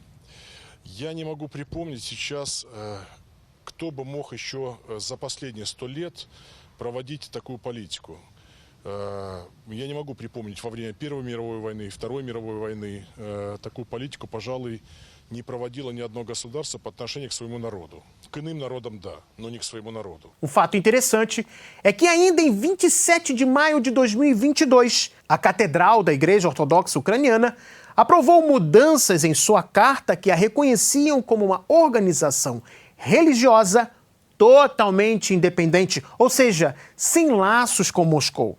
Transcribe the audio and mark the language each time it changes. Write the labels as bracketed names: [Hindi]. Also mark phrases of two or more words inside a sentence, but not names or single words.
[Russian] Я не могу припомнить сейчас, кто бы мог еще за последние 100 лет проводить такую политику. Я не могу припомнить во время Первой мировой войны и Второй мировой войны такую политику, пожалуй, не проводило ни одно государство по отношению к своему народу. К иным народам, да, но не к своему народу. [Portuguese] Um fato interessante é que ainda em 27 de maio de 2022, a Catedral da Igreja Ortodoxa Ucraniana aprovou mudanças em sua carta que a reconheciam como uma organização religiosa totalmente independente, ou seja, sem laços com Moscou.